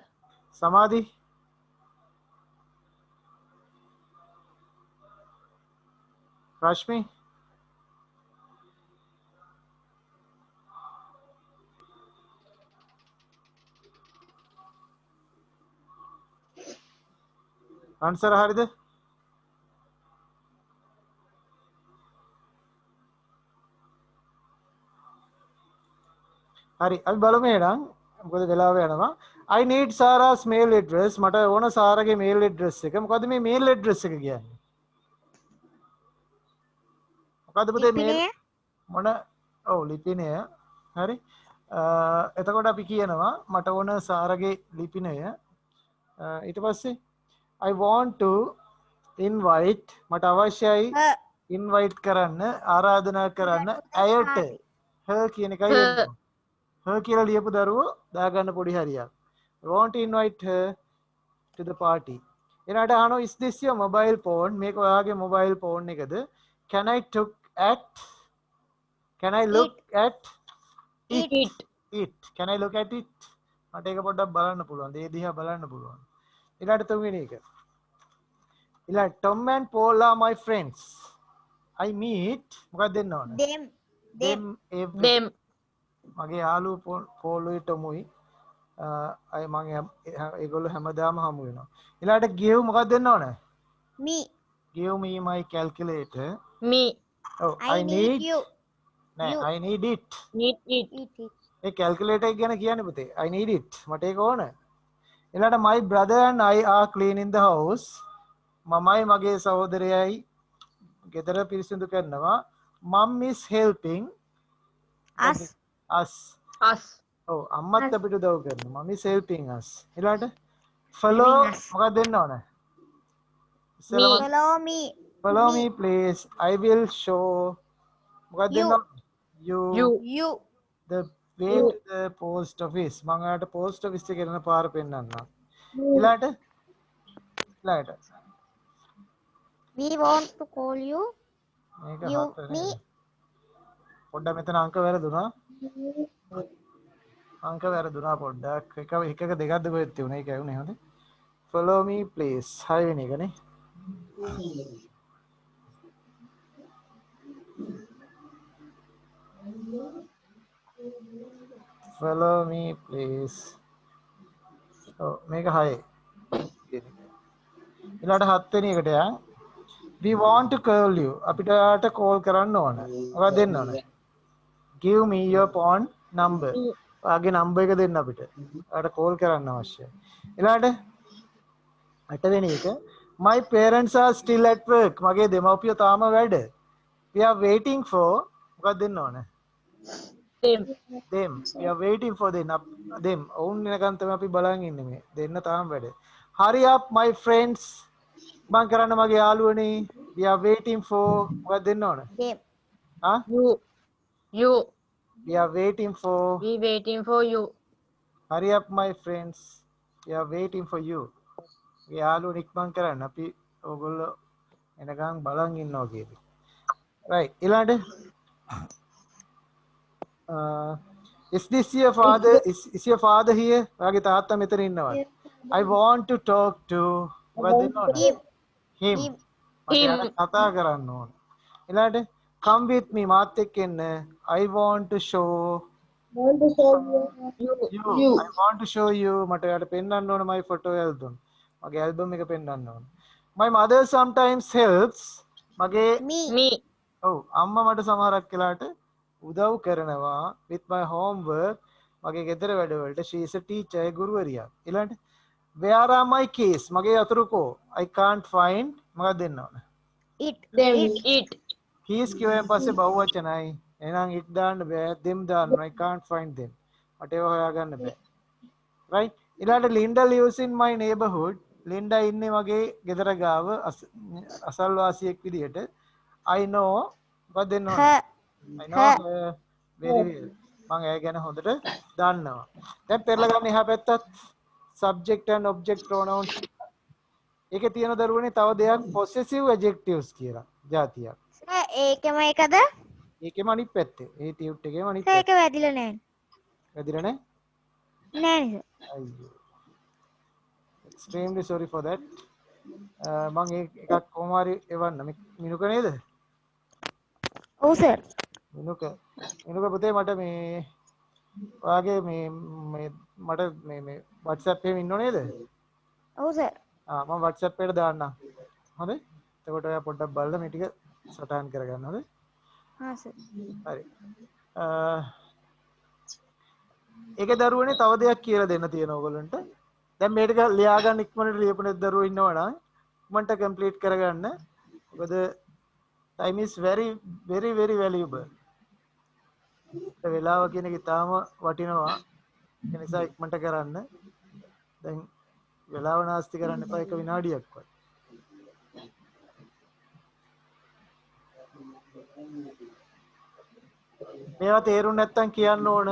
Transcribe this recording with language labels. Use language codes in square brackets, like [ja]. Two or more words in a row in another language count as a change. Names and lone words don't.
[si] සමාධි රශ්මි අන්සර් හරිද? හරි අපි බලමු එහෙනම් මොකද වෙලාව යනවා. [en] I need Sarah's mail address. [si] මට ඕන සාරගේ [en] mail address [si] එක. මොකද්ද මේ [en] mail address [si] එක කියන්නේ? මොකද්ද පුතේ mail ලිපිනය මොන ඔව් ලිපිනය හරි එතකොට අපි කියනවා මට ඕන සාරගේ ලිපිනය ඊට පස්සේ [en] I want to invite [si] මට අවශ්‍යයි invite කරන්න ආරාධනා කරන්න ඇයට her කියන එකයි එන්නේ her කියලා ලියපු දරුවෝ දාගන්න පොඩි හරියක් [en] I want to invite her to the party [si] එනට අහනවා [en] is this your mobile phone [si] මේක ඔයාගේ [en] mobile phone එකද can I look at can I look at it can I look at it [si] මට ඒක පොඩ්ඩක් බලන්න පුළුවන් ඒ දිහා බලන්න පුළුවන් ඊළඟට තුන්වෙනි එක ඊළඟ [en] Tom and Paul are my friends I meet [si] මොකක්ද දෙන්න ඕන [en] them them [si] මගේ යාළුවෝ පෝලුයි ටොමුයි අය මම ඒගොල්ලෝ හැමදාම හමු වෙනවා ඊළඟට give මොකක්ද දෙන්න ඕන [en] me give me my calculator me oh I need you නෑ I need it need it [si] ඒ calculator එක ගැන කියන්නේ පුතේ [en] I need it [si] මට ඒක ඕන ඊළඟට [en] my brother and I are cleaning the house [si] මමයි මගේ සහෝදරයයි ගෙදර පිරිසිදු කරනවා [en] mom is helping us us us [si] oh අම්මත් අපිට උදව් කරනවා [en] mom is helping us [si] ඊළඟට follow මොකක්ද දෙන්න ඕන [en] follow me please I will show [si] මොකක්ද දෙන්න ඕන [en] you the way to the post office [si] මම ඔයාලට [en] post office [si] එකේ යන පාර පෙන්නන්නම් ඊළඟට [en] we want to call you [si] මේක [en] you [si] හතර [en] me [si] නේද පොඩ්ඩක් මෙතන අංක වැරදුනා පොඩ්ඩක් එකක දෙකක්ද කොහෙද තියුනේ ඒකයි උනේ හොඳ [en] follow me please [si] 6 වෙනි එකනේ [en] follow me please. [si] ඔව් මේක 6 ඊළඟට 7 වෙනි එකට යන් [en] we want to call you [si] අපිට යාට කෝල් කරන්න ඕන. ඔයා දෙන්න ඕන. [en] give me your phone number. [si] ඔයාගේ නම්බර් එක දෙන්න අපිට. ඔයාට කෝල් කරන්න අවශ්‍යයි. ඊළඟට 8 වෙනි එක [en] my parents are still at work. [si] මගේ දෙමව්පියෝ තාම වැඩ. [en] we are waiting for [si] මොකක්ද දෙන්න ඕන? [en] them we are waiting for them [si] ඔවුන් වෙනකන් තමයි අපි බලන් ඉන්නේ මේ දෙන්න තාම වැඩ. [en] hurry up my friends [si] මං කරන්න මගේ යාළුවනේ [en] we are waiting for [si] මොකක්ද දෙන්න ඕන? [en] them ආ You. we are waiting for We waiting for you. hurry up my friends we are waiting for you. [si] යාළුවෝ ඉක්මන් කරන්න අපි ඕගොල්ලෝ එනකන් බලන් ඉන්නවා කියන්නේ. [en] right ඊළඟට is this your father is your father here? [si] ඔයාගේ තාත්තා මෙතන ඉන්නවද? [en] I want to talk to [si] මොකක්ද දෙන්න ඕන? him මට යාට කතා කරන්න ඕන. ඊළඟට [en] come with me [si] මාත් එක්ක එන්න. [en] I want to show you. I want to show you [si] මට යාට පෙන්වන්න ඕන [en] my photo album. [si] මගේ album එක පෙන්වන්න ඕන. [en] My mother sometimes helps මගේ Me. [si] ඔව් අම්මා මට සමහරක් වෙලාවට උදව් කරනවා [en] with my homework [si] මගේ ගෙදර වැඩවලට. [en] she is a teacher [si] ඒ ගුරුවරියක්. ඊළඟට [en] where are my keys [si] මගේ අතුරු කෝ? [en] I can't find [si] මොකක්ද දෙන්න ඕන? [en] It. [si] keys කියවෙන් පස්සේ බහුවචනයි. එහෙනම් it දාන්න බෑ them දාන්න. [en] I can't find them [si] මට ඒව හොයාගන්න බෑ. [en] right ඊළඟට Linda lives in my neighborhood. [si] Linda ඉන්නේ මගේ ගෙදර ගාව අසල්වාසියෙක් විදියට. [en] I know [si] මොකක්ද දෙන්න ඕන? [en] her I know her very well. [si] මම ඒ ගැන හොඳට දන්නවා. දැන් පෙරලා ගන්න එහා පැත්තත් [en] subject and object pronouns. [si] ඒකේ තියෙන දරුවනේ තව දෙයක් [en] possessive adjectives [si] කියලා જાතියක්. ඒකම එකද? ඒකෙම අනිත් පැත්තේ. ඒ ටියුට් එකේම අනිත් ඒක පැත්තේ. වැදිලා නැහැ. වැදිලා නැහැ? නෑ නේද? අයියෝ. [en] Extremely sorry for that. [si] මම එකක් කොහොම හරි එවන්න. මිනුක නේද? ඔව් සර්. මිනුක පුතේ මට මේ ඔයාගේ මේ මට මේ WhatsApp එකේ ඉන්නව නේද? ඔව් සර්. මම WhatsApp එකට දාන්නම්. හොඳයි? එතකොට ඔයා පොඩ්ඩක් බලලා මේ ටික සටහන් කරගන්න. හොඳයි? හා සර්. හරි. ඒකේ දරුවනේ තව දෙයක් කියලා දෙන්න තියෙන ඕගොල්ලන්ට. දැන් මේ ටික ලියා ගන්න ඉක්මනට ලියපු නැති දරුවෝ ඉන්නවනම් ඉක්මනට කම්ප්ලීට් කරගන්න. [en] මොකද time is very valuable. [si] වෙලාව කියන එක ඉතාම වටිනවා. ඒ නිසා ඉක්මනට කරන්න. දැන් වෙලාව නාස්ති කරන්න එපා එක විනාඩියක්වත්. මේවා තේරුම් නැත්තම් කියන්න ඕන.